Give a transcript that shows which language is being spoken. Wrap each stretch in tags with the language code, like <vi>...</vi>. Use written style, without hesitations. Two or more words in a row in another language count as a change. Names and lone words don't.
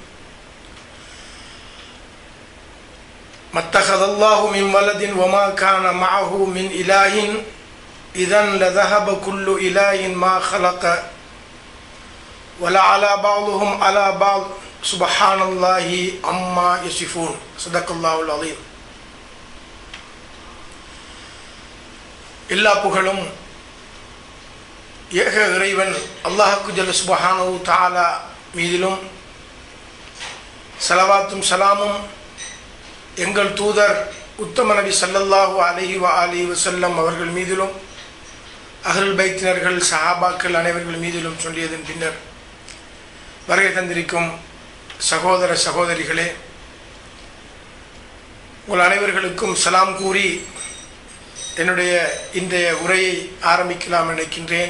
<ar>ما اتخذ الله من ولد وما كان معه من إله إذن لذهب كل إله ما خلق ولعلى بعضهم على بعض سبحان الله عما يصفون صدق الله العظيم.</ar> <ta>எல்லா புகழும் ஏக இறைவன் அல்லாஹ்வுக்கு</ta> <ar>جل سبحانه تعالى</ar> <ta>மீதிலும் ஸலவாத்தும் ஸலாமும் எங்கள் தூதர் உத்தம நபி</ta> <ar>صلى الله عليه وسلم</ar> <ta>அவர்கள் மீதிலும் அஹ்லுல் பைத்தினர்கள் சஹாபாக்கள் அனைவர்கள் மீதிலும் சொல்லியதன் பின்னர் வருகை தந்திருக்கும் சகோதர சகோதரிகளே, உங்கள் அனைவர்களுக்கும் சலாம் கூறி என்னுடைய இன்றைய உரையை ஆரம்பிக்கலாம் நினைக்கின்றேன்.</ta>